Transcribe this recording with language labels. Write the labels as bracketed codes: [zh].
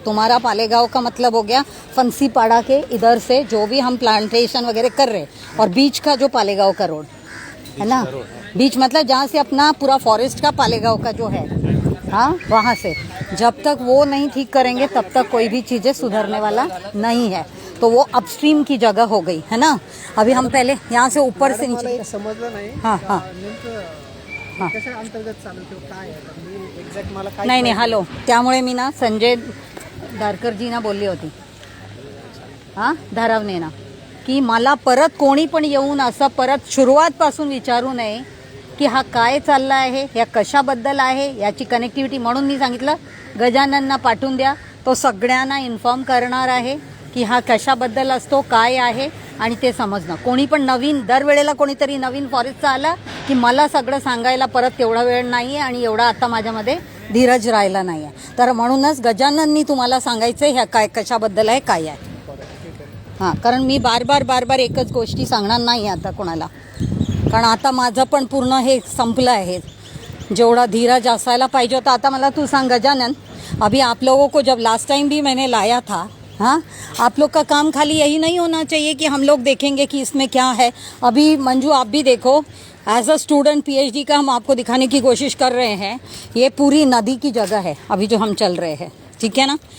[hi] तुम्हारा पालेगांव का मतलब हो गया फंसीपाड़ा के इधर से जो भी हम प्लांटेशन वगैरह कर रहे, और बीच का जो पालेगांव का रोड है ना, बीच मतलब जहाँ से अपना पूरा फॉरेस्ट का पालेगांव का जो है, हाँ, वहाँ से जब तक वो नहीं ठीक करेंगे तब तक कोई भी चीज़ें सुधरने वाला नहीं है। तो वो अपस्ट्रीम की जगह हो गई है ना। अभी हम पहले यहाँ से ऊपर से नीचे [mr] समजलं नाही। हाँ हाँ नेमकं कशा अंतर्गत चालू किंवा काय आहे एक्झॅक्ट मला काय नाही नाही हॅलो, त्यामुळे मी ना संजय दारकरजींना बोलली होती, हां, धारावने ना, की मला परत कोणी पण येऊन असं परत सुरुवातपासून विचारू नये की हा काय चालला आहे, या कशाबद्दल आहे, याची कनेक्टिव्हिटी। म्हणून मी सांगितलं गजाननना पाठवून द्या, तो सगळ्यांना इन्फॉर्म करणार आहे की हा कशाबद्दल असतो, काय आहे, आणि ते समजणं। कोणी पण नवीन, दरवेळेला कोणीतरी नवीन फॉरेस्टचा आला की मला सगळं सांगायला परत तेवढा वेळ नाही आहे आणि एवढा आता माझ्यामध्ये धीरज राहिला नाही आहे। तर म्हणूनच गजानननी तुम्हाला सांगायचं ह्या काय कशाबद्दल आहे, काय आहे। हां, कारण मी बार बार एकच गोष्टी सांगणार नाही आता कोणाला, कारण आता माझं पण पूर्ण हे संपलं आहे, जेवढा धीरज असायला पाहिजे होता। आता मला तू सांग गजानन, [hi] अभी आप लोगों को जब लास्ट टाइम भी मैंने लाया था, हाँ, आप लोग का काम खाली यही नहीं होना चाहिए कि हम लोग देखेंगे कि इसमें क्या है। अभी मंजू आप भी देखो, एज अ स्टूडेंट पीएचडी का हम आपको दिखाने की कोशिश कर रहे हैं, ये पूरी नदी की जगह है अभी जो हम चल रहे हैं, ठीक है ना।